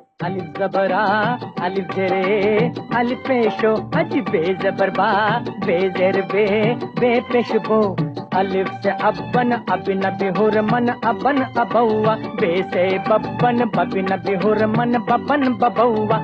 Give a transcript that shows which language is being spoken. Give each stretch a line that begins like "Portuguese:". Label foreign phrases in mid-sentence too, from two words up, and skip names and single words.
Urdu: الف زبر آ، الف زیرے، الف پیشو، از بے زبر با، بے زیر بے، بے پیش بو. الف سے ابّن، ابن بہرمن، ابن ابوا، بے سے ببّن، ببن بہرمن، ببن ببوا.